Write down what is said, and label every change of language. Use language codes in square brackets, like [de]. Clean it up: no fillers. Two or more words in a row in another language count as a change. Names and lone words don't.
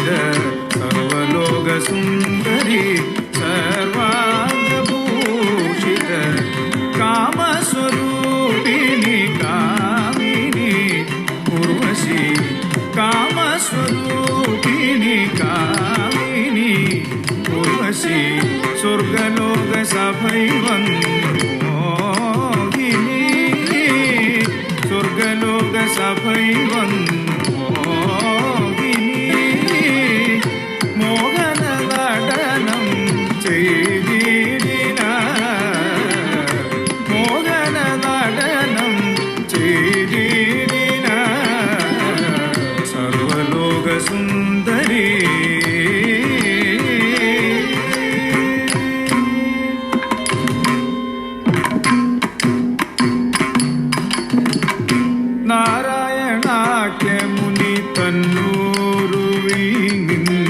[sa] सर्वलोक सुंदरी सर्वांग भूषित काम स्वरूपिणी कामिनी उर्वशी काम स्वरूपिणी कामिनी उर्वशी स्वर्गलोक सभैवन्मोहिनी स्वर्गलोक सभैवन्मोहिनी मोहन [ml] നടനം ചെയ്തിടിന മോഹന നടനം ചെയ്തിടിന സർവലോക സുന്ദരി നാരായണാഖ്യ മുനി തന്നൂരുവിൽ